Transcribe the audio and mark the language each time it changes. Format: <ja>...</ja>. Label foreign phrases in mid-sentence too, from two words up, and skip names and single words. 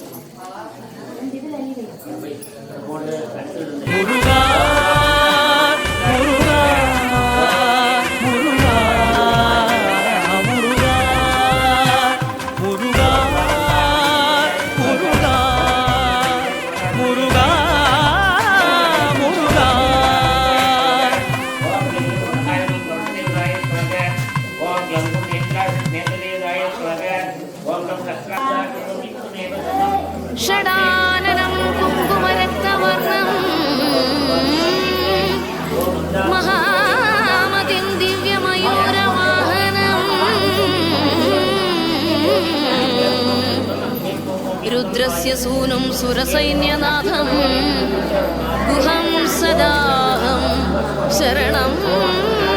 <ta>முருகா முருகா முருகா முருகா முருகா முருகா முருகா முருகா.</ta> <sa>ॐ गं गं नेत्रदेवाय स्वाहा. ॐ गं चक्राय षडाननं कुङ्कुमरक्तवर्णं महामतिं दिव्यमयूरवाहनं रुद्रस्य सूनुं सुरसैन्यनाथं गुहं सदाहं शरणं</sa>